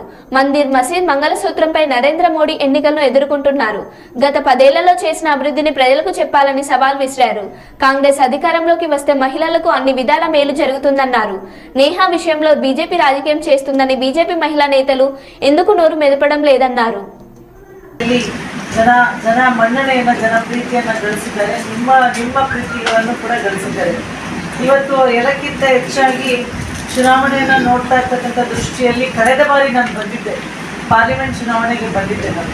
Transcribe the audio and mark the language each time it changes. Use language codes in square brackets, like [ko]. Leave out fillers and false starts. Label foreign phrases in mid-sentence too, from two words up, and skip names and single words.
[te] మందిర్ మసీద్ మంగళసూత్రంపై నరేంద్ర మోడీ ఎన్నికలను ఎదుర్కొంటున్నారు. గత 10 ఏళ్లలో చేసిన అభివృద్ధిని ప్రజలకు చెప్పాలని సవాల్ విసిరారు. కాంగ్రెస్ అధికారంలోకి వస్తే మహిళలకు అన్ని విధాల మేలు జరుగుతుందన్నారు. నేహా విషయంలో బీజేపీ రాజకీయం చేస్తుందని బీజేపీ మహిళా నేతలు ఎందుకు నోరు మెదపడం లేదన్నారు. [kn] ಜನ ಮನ್ನಣೆಯನ್ನು, ಜನ ಪ್ರೀತಿಯನ್ನು ಗಳಿಸಿದ್ದಾರೆ. ನಿಮ್ಮ ಪ್ರೀತಿಗಳನ್ನು ಕೂಡ ಗಳಿಸಿದ್ದಾರೆ. ಇವತ್ತು ಎಲ್ಲಕ್ಕಿಂತ ಹೆಚ್ಚಾಗಿ ಚುನಾವಣೆಯನ್ನು ನೋಡ್ತಾ ಇರ್ತಕ್ಕಂಥ ದೃಷ್ಟಿಯಲ್ಲಿ ಕಳೆದ ಬಾರಿ ನಾನು ಬಂದಿದ್ದೆ, ಪಾರ್ಲಿಮೆಂಟ್ ಚುನಾವಣೆಗೆ ಬಂದಿದ್ದೆ ನಾನು.